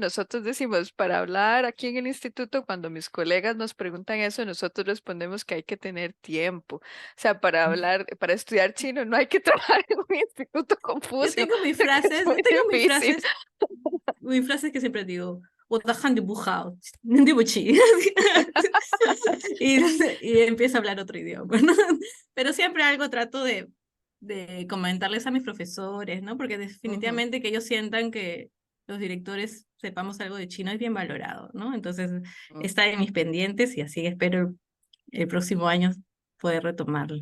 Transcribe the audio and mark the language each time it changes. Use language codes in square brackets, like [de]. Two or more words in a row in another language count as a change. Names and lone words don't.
[es] Nosotros decimos, para hablar aquí en el instituto, cuando mis colegas nos preguntan eso, nosotros respondemos que hay que tener tiempo. O sea, para hablar, para estudiar chino no hay que trabajar en un instituto Yo Confucio, tengo mis porque es frases, muy yo tengo difícil. mis frases que siempre digo. [zh] 我的汉语不好，对不起 [es] y, y empiezo a hablar otro idioma, ¿no? Pero siempre algo trato de comentarles a mis profesores, ¿no? Porque Ujú, definitivamente que ellos sientan que los directores sepamos algo de chino es bien valorado, ¿no? Entonces ujú. está en mis pendientes y así espero el próximo año poder retomarlo.